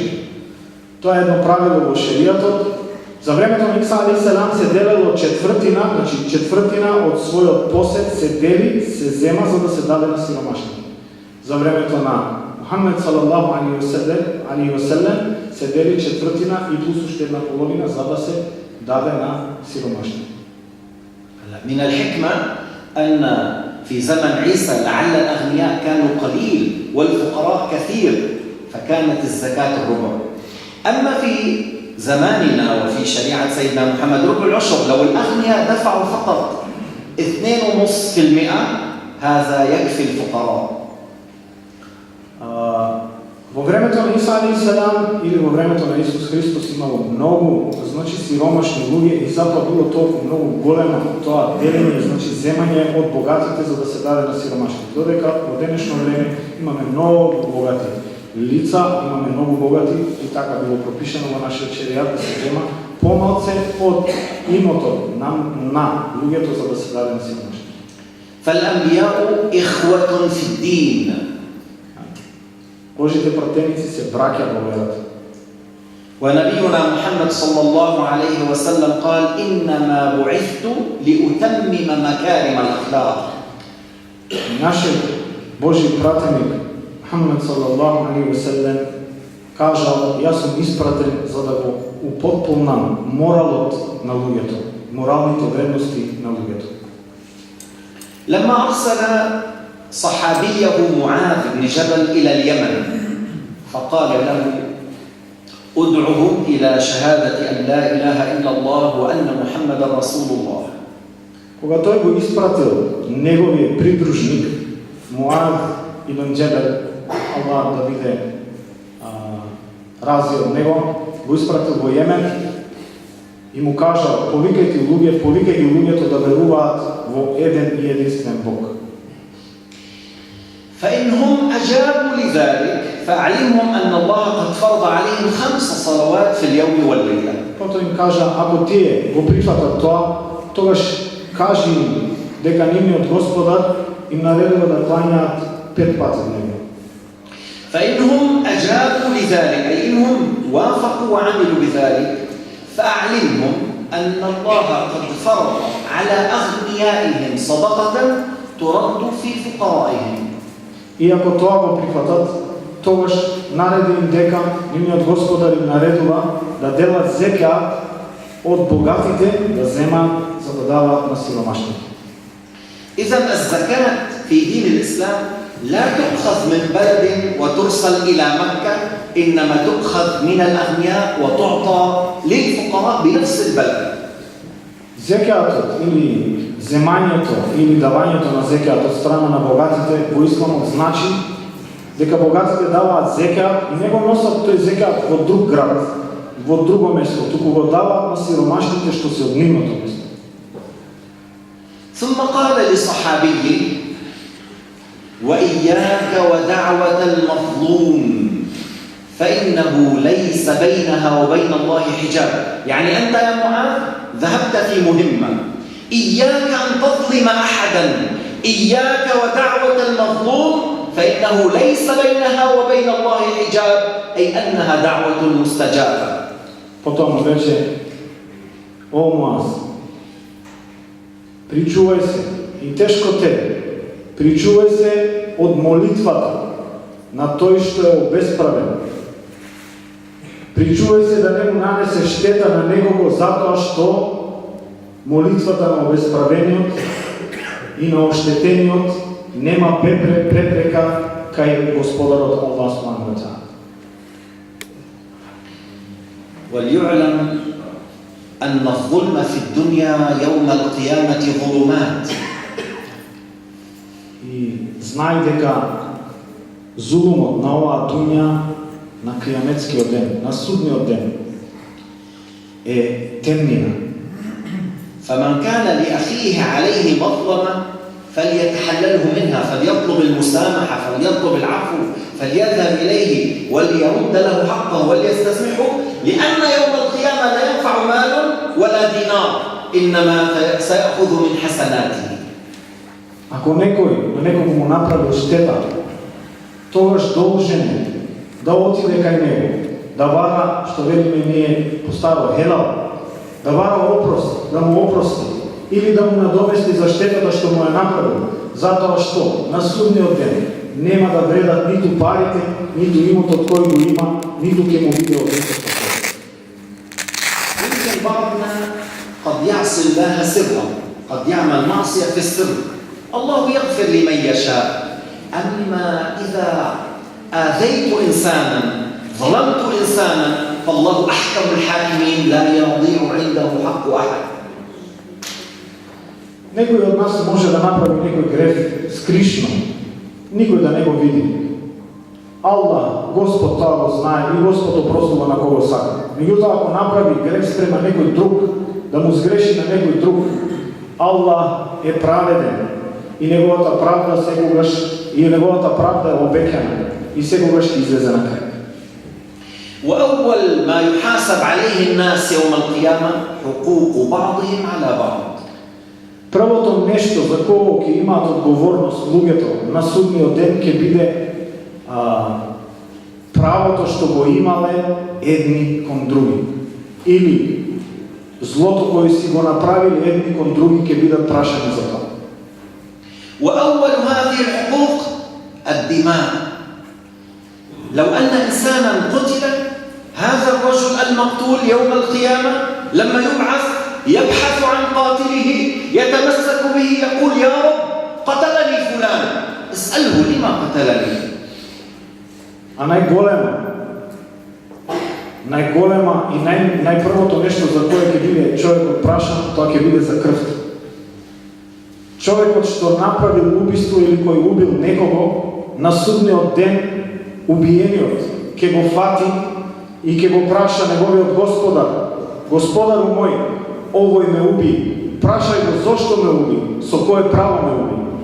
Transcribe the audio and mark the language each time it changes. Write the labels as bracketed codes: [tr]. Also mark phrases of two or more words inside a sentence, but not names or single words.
[mk] Тоа е едно правило во шеријатот. За времето на Иса [ar] عليه السلام [mk] се делело четвртина од својот посет се дели, се зема за да се даде на сиромашните. За времето на Мухамед [ar] صلى الله عليه وسلم [mk] се дели четвртина и плюс уште една половина за да се даде на сиромашните. [ar] من الحكمة أن في زمن عيسى لعل الأغنياء كانوا قليل والفقراء كثير، فكانت الزكاة الربع. أما في زماننا وفي شريعة سيدنا محمد ربع العشر، لو الأغنياء دفعوا فقط 2.5%، هذا يكفي الفقراء. [mk] Во времето на Иса [ar] عليه السلام [mk] или во времето на Исус Христос имало многу, сиромашни луѓе и затоа било толку многу големо тоа делење, земање од богатите за да се даде на сиромашните. Додека во денешно време имаме многу богати лица, имаме многу богати и така било пропишано во нашиот шеријат да се зема помалце од имотот на луѓето за да се даде на сиромашните. [ar] فالأنبياء إخوة في الدين. [mk] Божите пратеници се браќа во верата. [ar] ونبينا محمد صلى الله عليه وسلم قال: إنما بعثت لأتمم مكارم الأخلاق. [mk] Нашиот Божи пратеник Мухамед [ar] صلى الله عليه وسلم [mk] кажал: јас сум испратен за да го употполнам моралот на луѓето, моралните вредности на луѓето. [ar] لما أرسل صحابيه معاذ بن جبل إلى اليمن فقال له: ادعهم إلى شهادة أن لا إله إلا الله وأن محمد رسول الله. [mk] Кога тој го испратил неговиот придружник Муад ибн Џебел, Аллах да биде рази од него, го испратил во Јемен и му кажа: повикајте луѓето да веруваат во еден и единствен Бог. [ar] فإنهم أجابوا لذلك فأعلمهم أن الله قد فرض عليهم 5 صلوات في اليوم والليلة. [mk] Потоа им кажа: ако тие го прифатат тоа, тогаш кажи им дека нивниот Господар им наредува да клањаат 5 пати дневно. [ar] فإنهم أجابوا لذلك أي إنهم وافقوا وعملوا بذلك فأعلمهم أن الله قد فرض على أغنيائهم صدقة ترد في فقرائهم. [mk] И ако тоа го прифатат, тогаш нареди им дека нивниот Господар им наредува да делат зекат од богатите, да земаат за да даваат на сиромашните. [ar] إذا الزكاة في دين الإسلام لا تؤخذ من بلد وترسل إلى مكة، إنما تؤخذ من الأغنياء وتعطى للفقراء بنفس البلد. [mk] Зекатот или земањето или давањето на зекат од страна на богатите во исламот значи дека богатите даваат зекат и не го носат тој зекат во друг град, во друго место, туку го даваат на сиромашните што се од нивното место. [ar] ثم قال لصحابي: وإياك ودعوة المظلوم فإنه ليس بينها وبين الله حجاب. يعني أنت يا معاذ ذهبت في مهمة، إياك أن تظلم أحدا، إياك ودعوة المظلوم فإنه ليس بينها وبين الله حجاب، أي أنها دعوة مستجابة. [mk] Потом рече: о Муаз, причувај се, и тешко тебе, причувај се од молитвата на тој што е обесправен. Причувај се да не му нанесе штета на некого затоа што молитвата на обесправениот и на оштетениот нема препрека кај Господарот Аллах [ar] سبحانه وتعالى. وليعلم أن الظلم في الدنيا يوم القيامة ظلمات. [mk] И знај дека зулумот на оваа дуња, на кијаметскиот ден, на судниот ден е темнина. [ar] فمن كان لأخيه عليه مظلمة فليتحلله منها، فليطلب المسامحة، فليطلب العفو، فليذهب إليه وليرد له حقه وليستسمحه، لأن يوم القيامة لا ينفع مال ولا دينار، إنما سيأخذ من حسناته. [mk] Ако некој на некого му направил штета, тогаш должен е да отиде кај него, да бара, што велиме ние по старо хелал, да бара опрост, да му опрости или да му надомести за штетата што му е направил, затоа што на судниот ден нема да вредат ниту парите, ниту имотот кој го има, ниту ќе му биде одзето. [ar] يمكن بعضنا قد يعصي الله سرا، قد يعمل معصية في السر، الله يغفر لمن يشاء. أما إذا آذيت إنسانا، ظلمت إنسانا، فالله أحكم الحاكمين، لا يضيع عنده حق أحد. [mk] Некој од нас може да направи некој греф скришно, никој да не го види. Аллах, Господ тоа го знае и Господ опростува на кого сака. Меѓутоа, ако направи греф спрема некој друг, да му сгреши на некој друг, Аллах е праведен и неговата правда секогаш е обеќана и секогаш ќе излезе на крај. [ar] وأول ما يحاسب عليه الناس يوم القيامة حقوق بعضهم على بعض. [mk] Првото нешто за кого ќе имаат одговорност луѓето на судниот ден ќе биде правото што го имале едни кон други. Или злото кој си го направили едни кон други ќе бидат прашани за тоа. [ar] وأول هذه الحقوق الدماء. لو أن إنسانا قتل، هذا الرجل المقتول يوم القيامة لما يبحث عن قاتله، يتمسك به، يقول: يا رب قتلني فلان، اسأله لما قتلني. [mk] А најголема најголема и најпрвото нешто за кое ќе биде човекот прашан, тоа ќе биде за крвта. Човекот што направил убиство или кој убил некого, на судниот ден убиениот ќе го фати и ќе го праша неговиот господар: Господару мој, овој ме уби, прашај го зошто ме уби, со кое право ме уби.